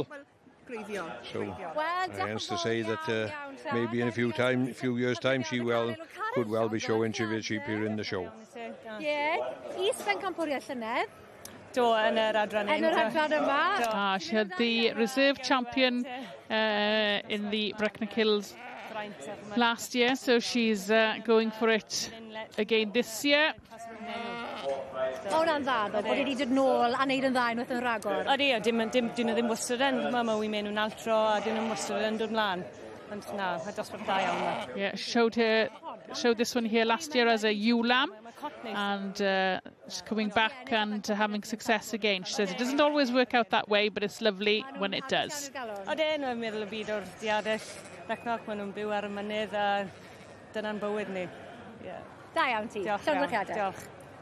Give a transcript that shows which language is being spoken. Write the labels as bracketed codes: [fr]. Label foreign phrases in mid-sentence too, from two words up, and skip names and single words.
[en] So hence to say that maybe in a few years' time she could well be showing Cheviot sheep here in the show. She had the reserve champion in the Brecknock Hills last year, so she's going for it again this year. [cy] Hwna'n dda, ddo, bod wedi dod nôl a neud yn dda unwaith yn rhagor. Odi, dyn nhw ddim wastad yn, ma wi'n mynd nhw'n altro a dyn nhw'n wastad yn dod mlaen. Ond na, mae dosbarth da iawn. [en] Yeah, showed this one here last year as a ewe lamb, and she's coming back and having success again. She says it doesn't always work out that way, but it's lovely when it does. [cy] Odi, nhw'n meddwl y byd o'r diadell Brecknock, maen nhw'n byw ar y mynydd a dyna'n bywyd ni. Da iawn ti. Diolch.